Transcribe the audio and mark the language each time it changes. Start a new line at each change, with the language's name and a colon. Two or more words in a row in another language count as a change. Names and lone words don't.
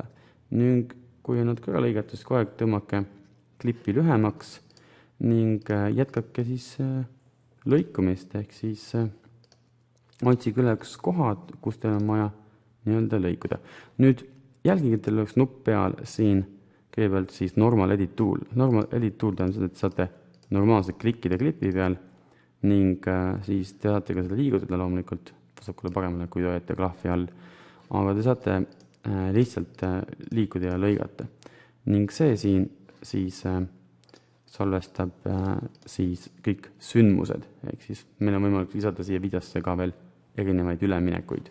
Estonian: Ning kui on nad kõrva lõigatud, siis kogu aeg tõmmake klippi lühemaks ning jätkake siis lõikumist, ehk siis otsige üles kohad, kus teil on vaja nii-öelda lõikuda. Nüüd jälgige, et teil oleks nupp peal siin kõigepealt siis
English: normal edit tool. Normal edit tool
Estonian: tähendab seda, et saate normaalselt klikkida klipi peal ning siis te saate ka seda liigutada loomulikult vasakule paremale, kui te olete klahvi all. Aga te saate lihtsalt liikuda ja lõigata. Ning see siin siis salvestab siis kõik sündmused, ehk siis meil on võimalik lisada siia videosse ka veel erinevaid üleminekuid.